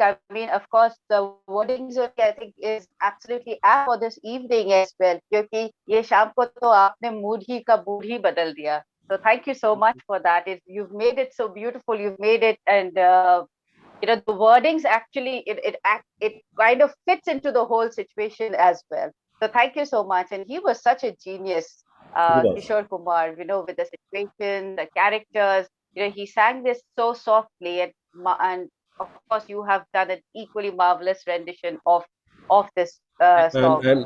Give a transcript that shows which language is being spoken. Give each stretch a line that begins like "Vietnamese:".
English: I mean, of course, the wordings I think is absolutely apt for this evening as well.
Hindi: क्योंकि ये शाम को तो आपने mood ही का mood ही बदल दिया.
English: So thank you so much for that. You've made it so beautiful. You've made it, and the wordings actually it kind of fits into the whole situation as well. So thank you so much. And he was such a genius, He was. Kishore Kumar. With the situation, the characters. He sang this so softly, and of course you have done an equally marvelous rendition of this song.